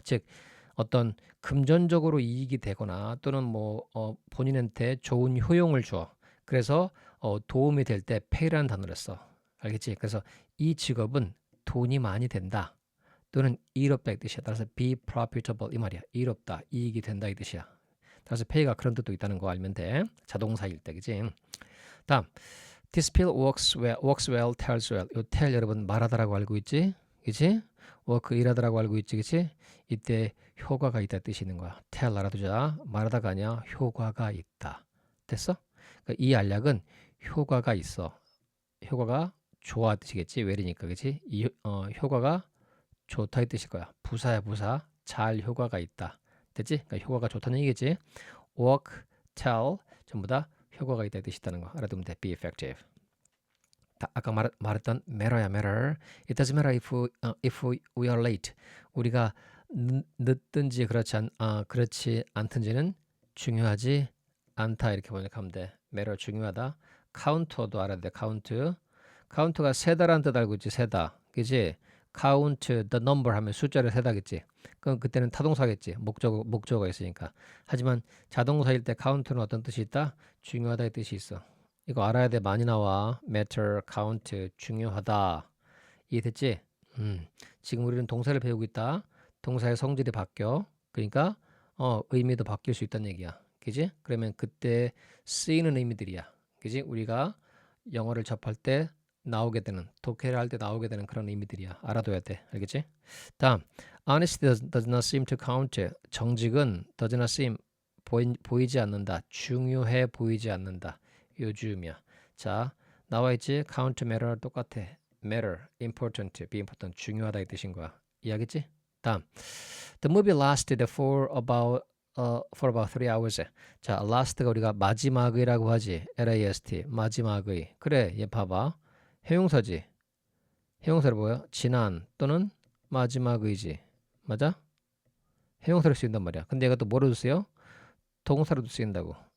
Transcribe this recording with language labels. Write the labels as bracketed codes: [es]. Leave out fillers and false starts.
[ko] 즉 어떤 금전적으로 이익이 되거나 또는 본인한테 좋은 효용을 줘. 그래서 도움이 될 때 pay라는 단어를 써. 알겠지? 그래서 이 직업은 돈이 많이 된다. 또는 이롭다 이 뜻이야. 따라서 [en] be profitable [ko] 이 말이야. 이롭다, 이익이 된다 이 뜻이야. 따라서 pay가 그런 뜻도 있다는 거 알면 돼. 자동사일 때, 그지? [en] 다음, this pill works well, tells well. [ko] 요 tell 여러분 말하다라고 알고 있지? 그지? work 일하다라고 알고 있지, 그지? 이때 효과가 있다 뜻이 있는 거야. tell 알아두자. 말하다가 아니야. 효과가 있다. 됐어? 그러니까 이 알약은 효과가 있어. 효과가 좋아 뜻이겠지? well이니까, 그지? 이 효과가 좋다 이 뜻일 거야. 부사야 부사. 잘 효과가 있다. 됐지? 그러니까 효과가 좋다는 얘기겠지? work, tell 전부 다 효과가 있다 이 뜻이 있다는 거 알아두면 돼. [en] be effective. [ko] 아까 말했던 matter야 matter. [en] It doesn't matter if we are late. [ko] 우리가 늦든지 그렇지 않든지는 중요하지 않다 이렇게 번역하면 돼. matter 중요하다. counter도 알아야 돼. count가 세다라는 뜻 알고 있지? 세다. 그지? [en] count the number [ko] 하면 숫자를 세다겠지. 그럼 그때는 타동사겠지. 목적어가 있으니까. 하지만 자동사일 때 count는 어떤 뜻이 있다? 중요하다의 뜻이 있어. 이거 알아야 돼. 많이 나와. matter, count, 중요하다. 이해됐지? 지금 우리는 동사를 배우고 있다. 동사의 성질이 바뀌어. 그러니까 의미도 바뀔 수 있다는 얘기야. 그지? 그러면 그때 쓰이는 의미들이야. 그지? 우리가 영어를 접할 때 나오게 되는, 독해를 할 때 나오게 되는 그런 의미들이야. 알아둬야 돼. 알겠지? [en] 다음, honesty does not seem to count. [ko] 정직은 does not seem, 보이지 않는다. 중요해 보이지 않는다. 요즘이야. 자, 나와있지? count, matter 똑같아. matter, important, be important, 중요하다 이 뜻인 거야. 이해하겠지? [en] 다음, the movie lasted for about 3 hours. [ko] 자, last가 우리가 마지막이라고 하지. last, 마지막의. 그래, 얘 봐봐. 형용사지. 형용사로 뭐야? 지난 또는 마지막의지. 맞아? 형용사로 쓰인단 말이야. 근데 얘가 또 뭐로 쓰여? 동사로도 쓰인다고.